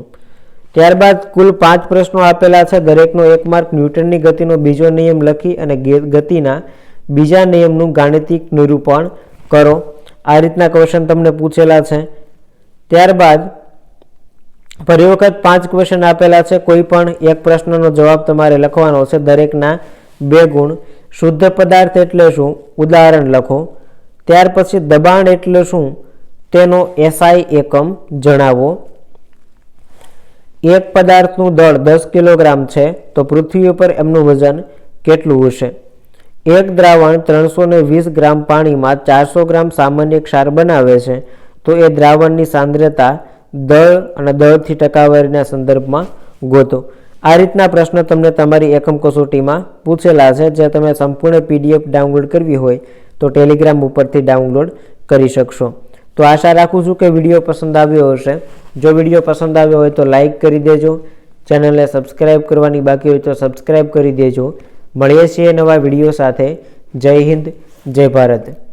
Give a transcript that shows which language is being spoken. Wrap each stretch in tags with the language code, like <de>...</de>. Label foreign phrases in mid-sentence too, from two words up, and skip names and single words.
<gu>ત્યારબાદ કુલ 5 પ્રશ્નો આપેલા છે, દરેકનો 1 માર્ક। ન્યૂટનની ગતિનો બીજો નિયમ લખી અને ગતિના બીજા નિયમનું ગાણિતિક નિરૂપણ કરો। આ રીતના ક્વેશ્ચન તમને પૂછેલા છે। ત્યારબાદ ફરી વખત 5 ક્વેશ્ચન આપેલા છે, કોઈ પણ એક પ્રશ્નનો જવાબ તમારે લખવાનો છે। દરેકના 2 ગુણ। શુદ્ધ પદાર્થ એટલે શું ઉદાહરણ લખો। ત્યાર પછી દબાણ એટલે શું તેનો એસઆઈ એકમ જણાવો। એક પદાર્થનું દળ 10 કિલોગ્રામ છે તો પૃથ્વી પર એમનું વજન કેટલું હશે? એક દ્રાવણ 320 ગ્રામ પાની મેં 400 ગ્રામ સામાન્ય ક્ષાર બનાવે છે તો એ દ્રાવણની સાંદ્રતા દળ અને દળથી ટકાવારીના સંદર્ભમાં ગોતો। આ રીતના પ્રશ્ન તમને તમારી એકમ કસોટીમાં પૂછેલા છે। જે તમે સંપૂર્ણ</gu> <en>PDF download</en> <gu>કરવી હોય તો ટેલિગ્રામ ઉપરથી ડાઉનલોડ કરી શકશો। તો આશા રાખું છું કે વિડિયો પસંદ આવ્યો હશે। જો વિડિયો પસંદ આવ્યો હોય તો લાઇક કરી દેજો। ચેનલને સબ્સક્રાઇબ કરવાની બાકી હોય તો સબ્સક્રાઇબ કરી દેજો। મળીએ છીએ નવા વિડીયો સાથે। જય હિન્દ, જય ભારત।</gu>